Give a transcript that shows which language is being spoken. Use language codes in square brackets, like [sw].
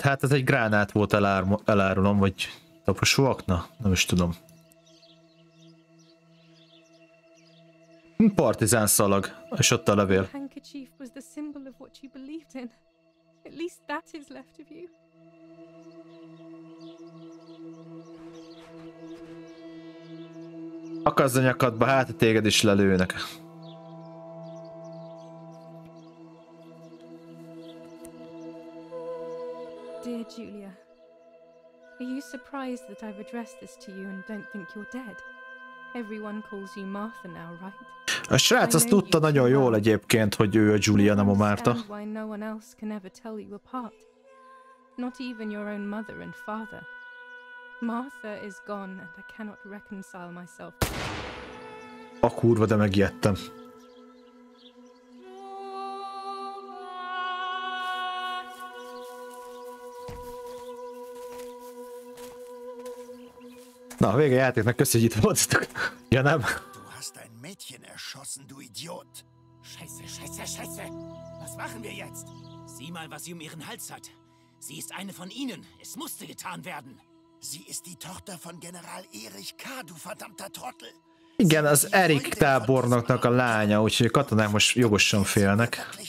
[hu] Hát ez egy gránát volt, elárulom, vagy taposóakna? Nem is tudom. Partizán szalag, és ott a levél. [en] Handkerchief was the symbol of what you believed in. At least that is left of you. [hu] Akazd a nyakadba, hát téged is lelőnek. [en] Dear Julia, are you surprised that I've addressed this to you and don't think you're dead? Everyone calls you Martha now, right? [hu] A srác azt tudta nagyon jól egyébként, hogy ő a Julia, nem a Martha. [en] Why no one else can ever tell you apart? Not even your own mother and father. Martha is gone and I cannot reconcile myself. [hu] A kurva, de megijedtem. Na, vége a játéknak, köszi, hogy itt voltatok. Ja, nem? [de] Du hast ein Mädchen erschossen, du Idiot. Scheiße, scheiße, scheiße. Was machen wir jetzt? Sieh mal, was sie um ihren Hals hat. Sie ist eine von ihnen. Es musste getan werden. Sie ist die Tochter von General Erich K., du verdammter Trottel. [hu] Igen, az Erik tábornoknak a lánya, úgyhogy a katonák most jogosan félnek.